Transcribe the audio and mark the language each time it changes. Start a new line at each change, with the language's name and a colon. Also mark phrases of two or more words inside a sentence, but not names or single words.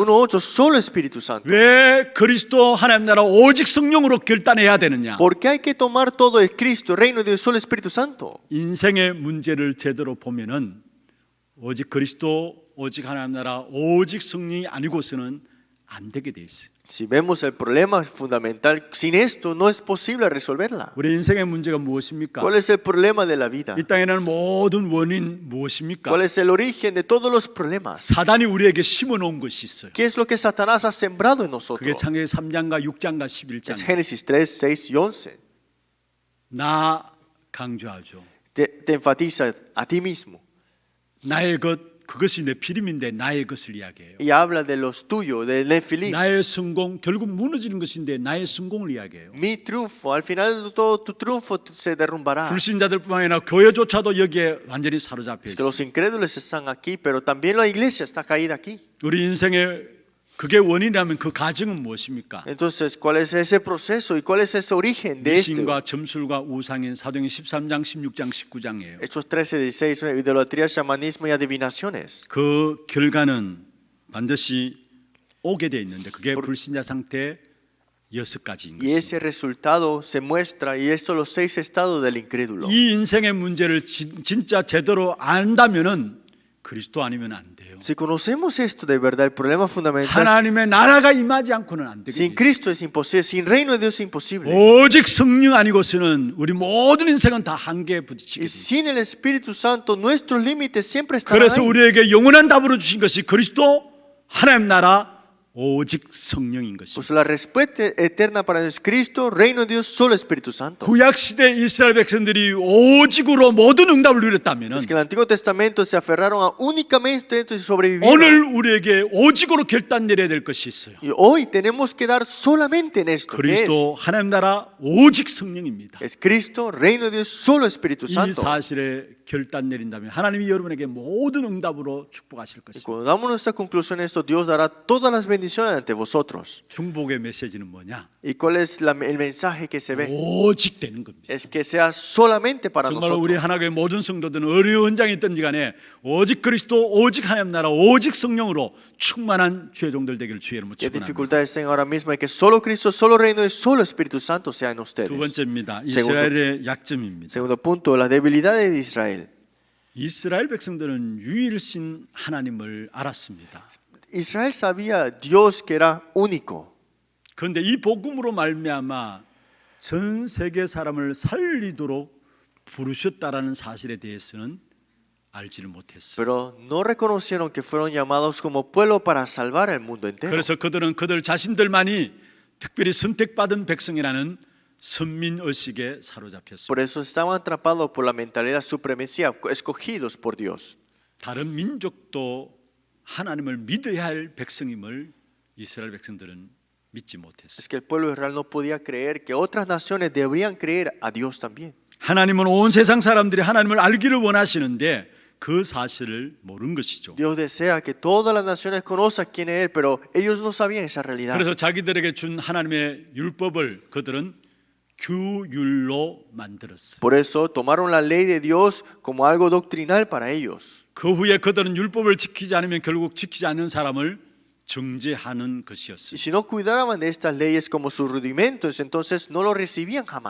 Spanish: 1:8, solo Espíritu Santo.
Korean: 왜 그리스도 하나님 나라 오직 성령으로 결단해야 되느냐?
Spanish: ¿Por qué hay que tomar todo el Cristo, reino de Dios, solo Espíritu Santo?
Korean: 인생의 문제를 제대로 보면은 오직 그리스도, 오직 하나님 나라, 오직 성령이 아니고서는 안 되게 돼 있어요.
Spanish: Si vemos el problema fundamental, sin esto no es posible resolverla.
Korean: 우리 인생의 문제가 무엇입니까?
Spanish: ¿Cuál es el problema de la vida?
Korean: 이 땅에는 모든 원인 무엇입니까?
Spanish: ¿Cuál es el origen de todos los problemas?
Korean: 사단이 우리에게 심어놓은 것이 있어요.
Spanish: ¿Qué es lo que Satanás ha sembrado en
Korean: 그게
Spanish: nosotros?
Korean: 창세기 3장과 6장과
Spanish: Es
Korean: 11장.
Spanish: Génesis 3, 6 y 11.
Korean: 나 강조하죠.
Spanish: Te enfatiza a ti mismo
Korean: 나의 것, 그것이 내 피림인데 나의 것을 이야기해요.
Spanish: y habla de los tuyos, de Nefilim.
Korean: 나의 성공, 결국 무너지는 것인데 나의 성공을 이야기해요.
Spanish: Mi triunfo, al final de todo tu triunfo se derrumbará.
Korean: 불신자들뿐만 아니라 교회조차도 여기에 완전히 사로잡혀
Spanish: Es que
Korean: 있어요.
Spanish: los incrédulos están aquí, pero también la iglesia está caída aquí.
Korean: 우리 인생의 그게 원인이라면 그 가정은 무엇입니까?
Spanish: Entonces, ¿cuál es ese proceso y cuál es ese origen de esto?
Korean: 미신과 점술과 우상인 사도행전 13장, 16장, 19장이에요.
Spanish: Hechos 13, 16, idolatría, chamanismo y adivinaciones.
Korean: 그 결과는 반드시 오게 돼 있는데 그게 불신자 상태 6가지인
Spanish: Y
Korean: 것입니다.
Spanish: ese resultado se muestra, y estos los 6 estados del incrédulo.
Korean: 이 인생의 문제를 진짜 제대로 안다면은 그리스도 아니면 안 돼요.
Spanish: Si conocemos esto de verdad, el problema fundamental
Korean: 하나님의 나라가 임하지 않고는 안
Spanish: sin
Korean: 되거든요.
Spanish: Cristo es imposible, sin reino de Dios es imposible.
Korean: 오직 성령 아니고서는 우리 모든 인생은 다 한계에
Spanish: Y
Korean: 부딪히게 돼요.
Spanish: sin el Espíritu Santo, nuestros límites siempre estarán
Korean: 그래서
Spanish: ahí.
Korean: 우리에게 영원한 답으로 주신 것이 그리스도, 하나님 나라, 오직 성령인 것입니다.
Spanish: Pues la respuesta eterna para Dios es Cristo, reino de Dios, solo Espíritu Santo.
Korean: 구약 시대 이스라엘 백성들이 오직으로 모든 응답을 누렸다면은
Spanish: Es que en el Antiguo Testamento se aferraron a únicamente esto y sobrevivieron.
Korean: 오늘 우리에게 오직으로 결단 내려야 될 것이 있어요.
Spanish: Y hoy tenemos que dar solamente en esto, que
Korean: 그리스도, 하나님 나라, 오직 성령입니다.
Spanish: es Cristo, reino de Dios, solo Espíritu
Korean: 이
Spanish: Santo.
Korean: 사실에 결단 내린다면 하나님이 여러분에게 모든 응답으로 축복하실
Spanish: Y
Korean: 것입니다.
Spanish: cuando damos nuestra conclusión en esto, Dios dará todas las bendiciones ante vosotros.
Korean: 중복의 메시지는 뭐냐?
Spanish: ¿Y cuál es el mensaje que se ve?
Korean: 오직 되는 겁니다.
Spanish: Es que sea solamente para
Korean: 정말 우리
Spanish: nosotros.
Korean: 하나교회 모든 성도들은 어려운 현장에 있든지 간에 오직 그리스도, 오직 하나님 나라, 오직 성령으로 충만한 주의 종들 되기를 주의 이름으로
Spanish: ¿Qué
Korean: 축원합니다.
Spanish: dificultades tengan ahora mismo? Es que solo Cristo, solo reino y solo Espíritu Santo sean ustedes.
Korean: 두 번째입니다.
Spanish: Segundo.
Korean: 이스라엘의 약점입니다.
Spanish: Segundo punto, las debilidades de Israel.
Korean: 이스라엘 백성들은 유일신 하나님을 알았습니다.
Spanish: Israel sabía Dios que era único.
Korean: 그런데 이 복음으로 말미암아 전 세계 사람을 살리도록 부르셨다라는 사실에 대해서는 알지를 못했어요.
Spanish: Pero no reconocieron que fueron llamados como pueblo para salvar el mundo entero.
Korean: 그래서 그들은 그들 자신들만이 특별히 선택받은 백성이라는 선민 의식에 사로잡혔습니다.
Spanish: Por eso estaban atrapados por la mentalidad supremacía, escogidos por Dios.
Korean: 다른 민족도 하나님을 믿어야 할 백성임을 이스라엘 백성들은 믿지 못했어요.
Spanish: Es que el pueblo de Israel no podía creer que otras naciones deberían creer a Dios también.
Korean: 하나님은 온 세상 사람들이 하나님을 알기를 원하시는데 그 사실을 모르는 것이죠.
Spanish: Dios desea que todas las naciones conozcan quién es Él, pero ellos no sabían esa realidad.
Korean: 그래서 자기들에게 준 하나님의 율법을 그들은 규율로 만들었어요.
Spanish: Por eso tomaron la ley de Dios como algo doctrinal para ellos.
Korean: 그 후에 그들은 율법을 지키지 않으면 결국 지키지 않는 사람을 정죄하는
Spanish: Y
Korean: 것이었어요.
Spanish: si no cuidaban de estas leyes como sus rudimentos, entonces no lo recibían jamás.